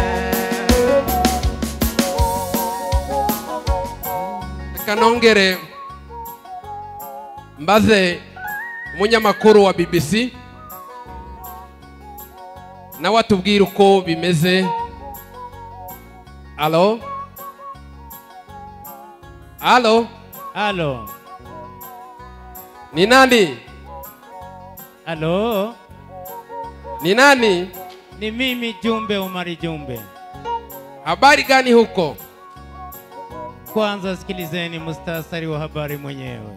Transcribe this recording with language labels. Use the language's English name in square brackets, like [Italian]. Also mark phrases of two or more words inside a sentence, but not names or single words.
[Kinyarwanda] Kanongere mbaze umunyamakuru wa BBC nawe atubwira uko bimeze. Alo? [Swahili] Ni nani? Halo? Ni nani? Ni mimi Jumbe Omari Jumbe. Habari gani huko? Kwanza sikilizeni mustasari wa habari mwenyewe.